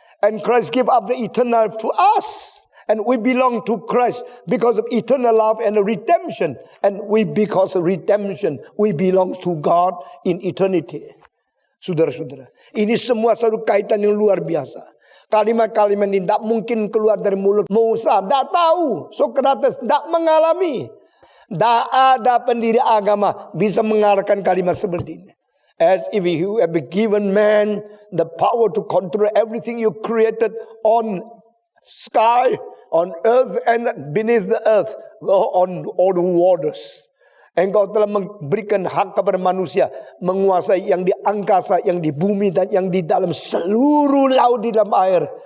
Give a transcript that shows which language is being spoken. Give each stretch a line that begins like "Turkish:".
English: And Christ give up the eternal to us. And we belong to Christ because of eternal love and redemption. And we because of redemption, we belong to God in eternity.
Indonesian: Saudara-saudara, ini semua satu kaitan yang luar biasa. Kalimat-kalimat ini tidak mungkin keluar dari mulut Musa. Tidak tahu. Sokrates tidak mengalami. Tidak ada pendiri agama bisa mengarahkan kalimat seperti ini.
English: As if you have given man the power to control everything you created on sky, on earth, and beneath the earth, on all the waters.
Indonesian: Engkau telah memberikan hak kepada manusia menguasai yang di angkasa, yang di bumi, dan yang di dalam seluruh laut di dalam air.